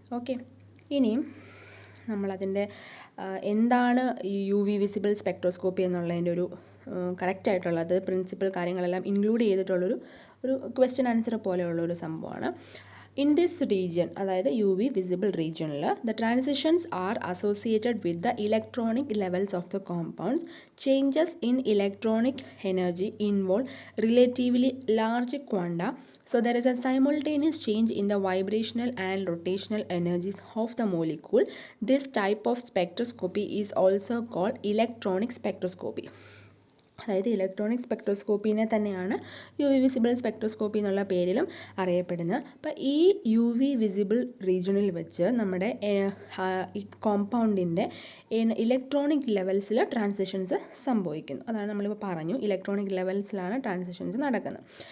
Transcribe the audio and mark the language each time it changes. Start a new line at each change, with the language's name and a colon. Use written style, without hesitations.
Malayalam: Okay, ഇനിയും നമ്മളതിൻ്റെ എന്താണ് യു വി വിസിബിൾ സ്പെക്ട്രോസ്കോപ്പി എന്നുള്ളതിൻ്റെ ഒരു കറക്റ്റായിട്ടുള്ളത് പ്രിൻസിപ്പൽ കാര്യങ്ങളെല്ലാം ഇൻക്ലൂഡ് ചെയ്തിട്ടുള്ളൊരു ക്വസ്റ്റ്യൻ ആൻസർ പോലെയുള്ളൊരു സംഭവമാണ്.
English: in this region,
Malayalam: അതായത് യു വി വിസിബിൾ റീജിയനിൽ
English: The transitions are associated with the electronic levels of the compounds. Changes in electronic energy involve relatively large quanta. So there is a simultaneous change in the vibrational and rotational energies of the molecule. This type of spectroscopy is also called electronic spectroscopy.
Malayalam: അതായത് electronic സ്പെക്ട്രോസ്കോപ്പിനെ തന്നെയാണ് U V visible spectroscopy എന്നുള്ള പേരിലും അറിയപ്പെടുന്നത്. അപ്പോൾ ഈ U V visible റീജിയണിൽ വെച്ച് നമ്മുടെ കോമ്പൗണ്ടിൻ്റെ ഇലക്ട്രോണിക് ലെവൽസിൽ ട്രാൻസിഷൻസ് സംഭവിക്കുന്നു. അതാണ് നമ്മളിപ്പോൾ പറഞ്ഞു, ഇലക്ട്രോണിക് ലെവൽസിലാണ് ട്രാൻസിഷൻസ് നടക്കുന്നത്.